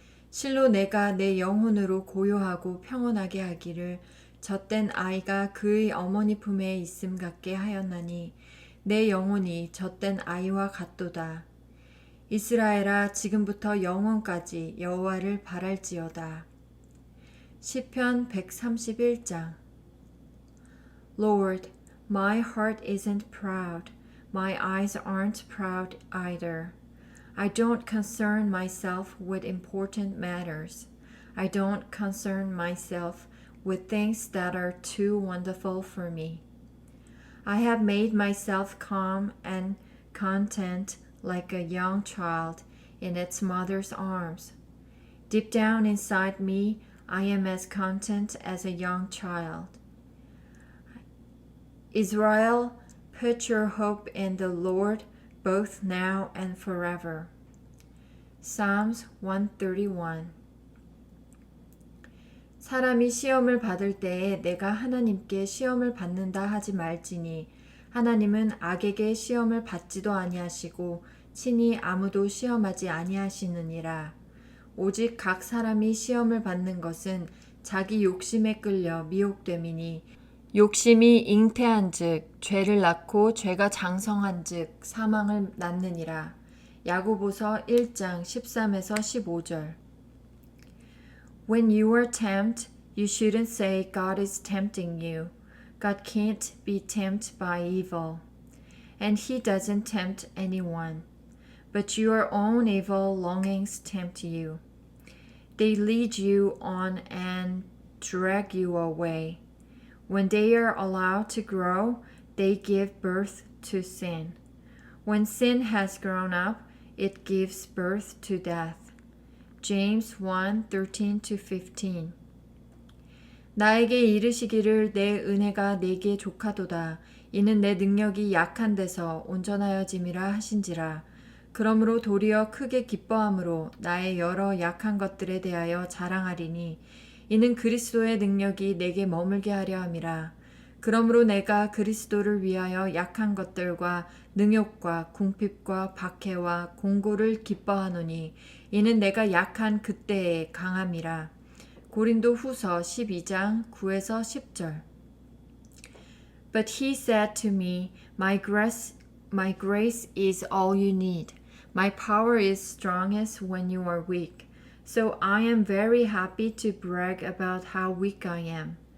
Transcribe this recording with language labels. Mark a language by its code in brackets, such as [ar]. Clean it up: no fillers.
[ko] 실로 내가 내 영혼으로 고요하고 평온하게 하기를 젖된 아이가 그의 어머니 품에 있음 같게 하였나니 내 영혼이 젖된 아이와 같도다. 이스라엘아, 지금부터 영원까지 여호와를 바랄지어다. 시편 131장. [en] Lord, my heart isn't proud. My eyes aren't proud either. I don't concern myself with important matters. I don't concern myself with things that are too wonderful for me. I have made myself calm and content like a young child in its mother's arms. Deep down inside me, I am as content as a young child. Israel, put your hope in the Lord both now and forever. Psalms 131. [ko] 사람이 시험을 받을 때에 내가 하나님께 시험을 받는다 하지 말지니 하나님은 악에게 시험을 받지도 아니하시고 친히 아무도 시험하지 아니하시느니라. 오직 각 사람이 시험을 받는 것은 자기 욕심에 끌려 미혹됨이니 욕심이 잉태한즉 죄를 낳고 죄가 장성한즉 사망을 낳느니라. 야고보서 1장 13에서 15절. [en] When you are tempted, you shouldn't say God is tempting you. God can't be tempted by evil, and He doesn't tempt anyone. But your own evil longings tempt you. They lead you on and drag you away. When they are allowed to grow, they give birth to sin. When sin has grown up, it gives birth to death. James 1:13-15. [ko] 나에게 이르시기를 내 은혜가 네게 족하도다. 이는 내 능력이 약한 데서 온전하여짐이라 하신지라. 그러므로 도리어 크게 기뻐함으로 나의 여러 약한 것들에 대하여 자랑하리니 이는 그리스도의 능력이 내게 머물게 하려 함이라. 그러므로 내가 그리스도를 위하여 약한 것들과 능욕과 궁핍과 박해와 공고를 기뻐하노니 이는 내가 약한 그때에 강함이라. 고린도 후서 12장 9에서 10절. [en] But he said to me, my grace is all you need. My power is strongest when you are weak. So I am very happy to brag about how weak I am.